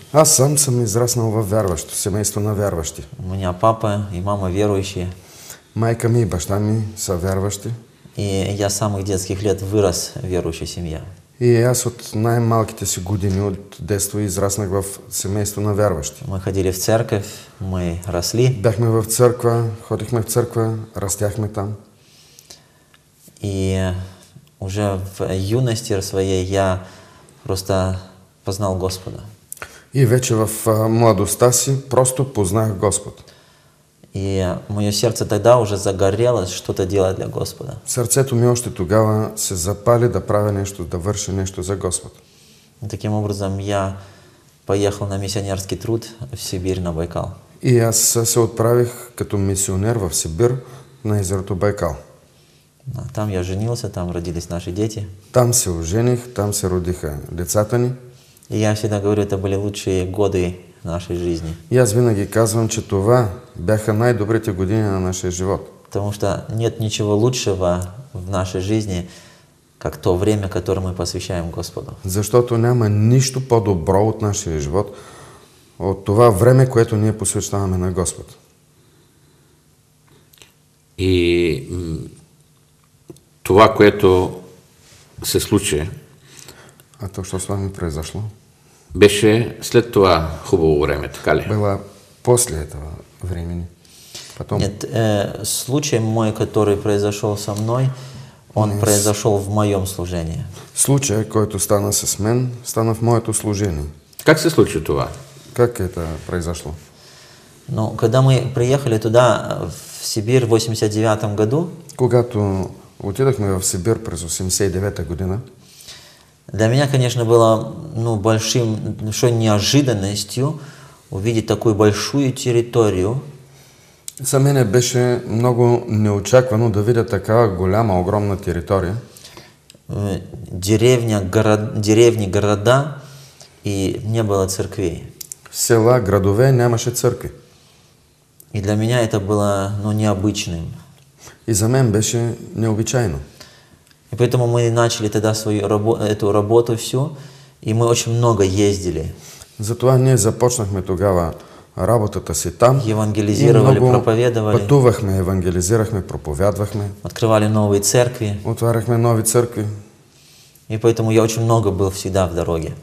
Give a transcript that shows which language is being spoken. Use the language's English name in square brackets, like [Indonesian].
[Bulgarian] Аз сам съм израснал в вярващо, семейство на вярващи. [Russian] У меня папа и мама верующие. [Bulgarian] Майка ми и баща ми са вярващи. [Russian] И я с самых детских лет вырос в верующей семье. [Bulgarian] И аз от най-малките си години, от детство, израснах в семейство на вярващи. [Russian] Мы ходили в церковь, мы росли. [Bulgarian] Бяхме в църква, ходихме в църква, растяхме там. [Russian] И уже в юности своей я просто познал Господа. [Bulgarian] И вече в младостта си просто познах Господ. [Russian] И мое сердце тогда уже загорелось что-то делать для Господа. [Bulgarian] Сърцето ми още тогава се запали да правя нещо, да върша нещо за Господ. [Russian] И таким образом я поехал на миссионерский труд в Сибирь, на Байкал. [Bulgarian] И аз се отправих като мисионер в Сибир на езерото Байкал. [Russian] Там я женился, там родились наши дети. [Bulgarian] Там се ожених, там се родиха децата ни. [Russian] И я всегда говорю, это были лучшие годы нашей жизни. [Bulgarian] И аз винаги казвам, че това бяха най-добрите години на нашия живот. [Russian] Потому что нет ничего лучшего в нашей жизни, как то время, которое мы посвящаем Господу. [Bulgarian] Защото няма нищо по-добро от нашия живот, от това време, което ние посвещаваме на Господ. И това, което се случи, [Russian] а то, що с вами произошло, [Bulgarian] беше след това хубаво време, така ли? [Russian] Было после этого времени. Потом... Нет, случай мой, который произошел со мной, он произошел в моем служении. [Bulgarian] Случай, който стана с мен, стана в моето служение. Как се случи това? [Russian] Как это произошло? Ну, когда мы приехали туда, в Сибирь, в 89 году, [Bulgarian] когато отидахме в Сибир през 89-та година, [Russian] для меня, конечно, было большой неожиданностью увидеть такую большую территорию. [Bulgarian] За мене беше много неочаквано да видя такава голяма, огромна територия. [Russian] Деревни, города, и не было церквей. [Bulgarian] Села, градове, нямаше църкви. [Russian] И для меня это было необычным. [Bulgarian] И за мен беше необичайно. [Russian] И поэтому мы начали тогда эту работу всю, и мы очень много ездили. [Bulgarian] Затова ние започнахме тогава работата си там. [Russian] Евангелизировали, проповедовали. [Bulgarian] Пътувахме, евангелизирахме, проповядвахме. [Russian] Открывали новые церкви. [Bulgarian] Отваряхме нови църкви. [Russian] И поэтому я очень много был всегда в дороге.